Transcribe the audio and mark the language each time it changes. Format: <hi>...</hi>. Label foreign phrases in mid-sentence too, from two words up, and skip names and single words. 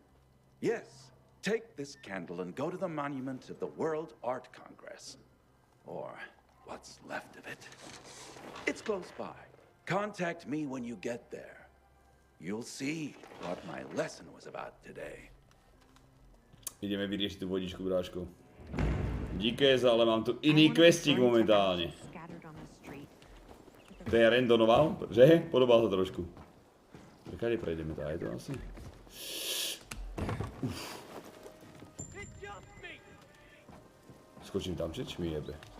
<en>Yes. Take this candle and go to the monument of the World Art Congress. Or what's left of it. It's close by. Contact me when you get there. You'll see what my lesson was about today.</en> <sk>Ideme vyriešiť tú vodičku, bráško. Díkez, ale mám tu iný questík momentálne. To je randomoval, že? Podobal sa trošku. Kade prejdeme to? Aj to asi? Skočím tam, či mi jebe?</sk>